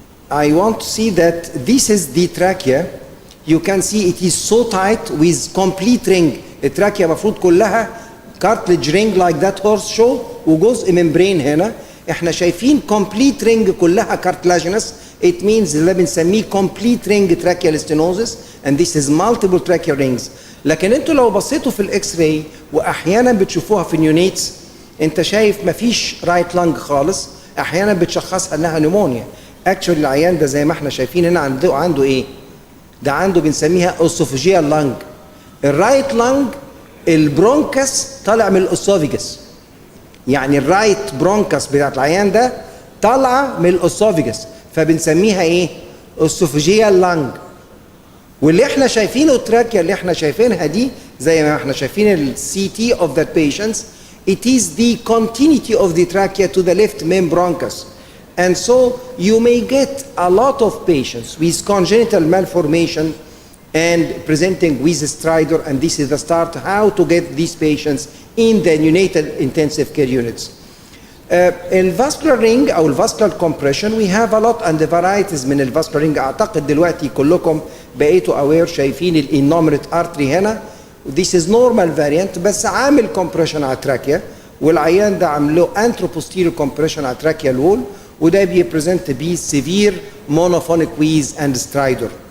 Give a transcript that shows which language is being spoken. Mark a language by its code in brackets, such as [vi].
[en] I want to see that this is the trachea. You can see it is so tight with complete ring. [ar] التراكيا المفروض كلها [en] cartilage ring like that horse show [ar] وجزء membrane هنا. احنا شايفين complete ring كلها cartilaginous. [en] It means [ar] اللي بنسميه [en] complete ring tracheal stenosis, and this is multiple tracheal rings. [ar] لكن انتوا لو بصيتوا في الاكس راي واحيانا بتشوفوها في النيونيتس، انت شايف مفيش رايت لانج خالص، احيانا بتشخصها انها نيمونيا. اكشولي العيان ده زي ما احنا شايفين هنا عنده ايه؟ ده عنده بنسميها اوسوفيجيال لانج. الرايت لانج البرونكس طالع من الاسوفيجس، يعني الرايت برونكس بتاعت العيان ده طالعه من الاسوفيجس، فبنسميها ايه؟ اوسوفيجيال لانج. واللي احنا شايفينه التراكيا اللي احنا شايفينها دي زي ما احنا شايفين السي تي [en] of that patients, it is the continuity of the trachea to the left main bronchus. And so you may get a lot of patients with congenital malformation and presenting with stridor, and this is the start how to get these patients in the neonatal intensive care units. [ar] الفاسكولار رينج او الفاسكولار كومبريشن [en] we have a lot and the varieties [ar] من الفاسكولار رينج. اعتقد دلوقتي كلكم بقيتوا اوير شايفين الانومريت ارتري هنا. [en] This is normal variant [ar] بس عامل كومبريشن على التراكيا، والعيان ده عامله anteroposterior compression على التراكيال وول، وده بيبريزنت بيه [en] severe monophonic wheeze and stridor.